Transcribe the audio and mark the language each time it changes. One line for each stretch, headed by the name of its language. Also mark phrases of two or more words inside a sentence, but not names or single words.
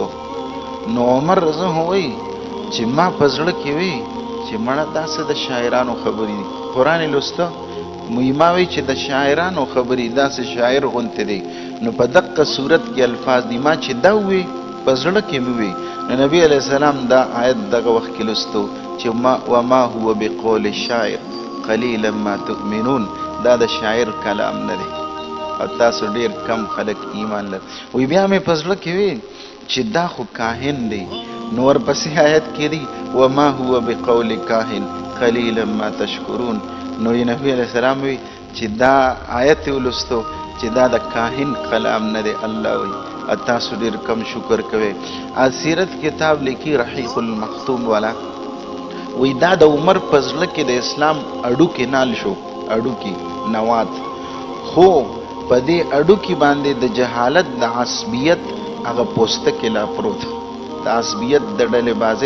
Pashto: نو عمر
Arabic: رضی الله
Pashto: وایي چې ما په زړه کې وی چې مړه داسې د شاعرانو خبرې دي. قرآن لوسته ما وی چې د شاعرانو خبرې داسې شاعر غوندې دی. نو په دقه صورت کې الفاظ دي، ما چې دا وی په زړه کې مې وی. نو نبی
Arabic: علیه السلام
Pashto: دا آیت دغه وخت کې لوستو چې
Arabic: وما هو بقول الشاعر قلیلا ما تؤمنون.
Pashto: دا د شاعر کلام نه دی او تاسو ډېر کم خلک ایمان لري. وی بیا مې په زړه کې وی چې دا خو کاهن دی. نو ورپسې آیت کې دی
Arabic: وما هو بقول کاهن قلیلا ما تشکرون.
Pashto: نو نبی
Arabic: علیه السلام
Pashto: وی چې دا آیت ولوستو چې دا د کاهن کلام نه دی. الله وی تاسو ډېر کم شکر کوئ. سیرت کتاب لیکي رحیق المختوم والا وی دا د عمر په زړه کې د اسلام اډوکې نال شو، اډوکې نوات، خو په دې اډوکې باندې د جهالت د عصبیت هغه پوستکی لا پروت، د عصبیت د ډلې بازۍ.